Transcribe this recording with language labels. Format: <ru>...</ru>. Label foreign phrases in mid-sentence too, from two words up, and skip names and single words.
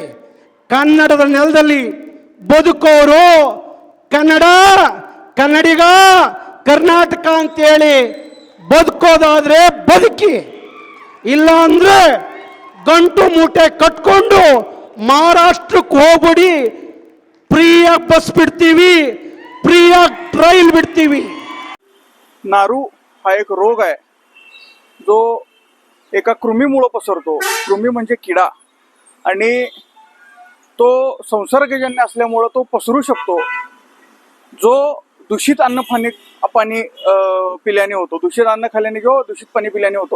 <kn>ಕನ್ನಡದ ನೆಲದಲ್ಲಿ ಬದುಕೋರು ಕನ್ನಡಿಗ ಕರ್ನಾಟಕ ಅಂತೇಳಿ ಬದುಕೋದಾದ್ರೆ ಬದುಕಿ, ಇಲ್ಲ ಅಂದ್ರೆ ಗಂಟು ಮೂಟೆ ಕಟ್ಕೊಂಡು ಮಹಾರಾಷ್ಟ್ರಕ್ಕೆ ಹೋಗ್ಬಿಡಿ. ಫ್ರೀಯಾಗಿ ಬಸ್ ಬಿಡ್ತೀವಿ, ಫ್ರೀಯಾಗಿ ಟ್ರೈನ್ बिडतीवी.</kn> <mr>नारू हा एक रोग आहे जो एका कृमीमुळे पसरतो. कृमी म्हणजे किडा, आणि तो संसर्गजन्य असल्यामुळे तो पसरू शकतो. जो दूषित पाणी पिल्याने होतो, दूषित अन्न खाल्ल्याने किंवा दूषित पाणी पिल्याने होतो.</mr>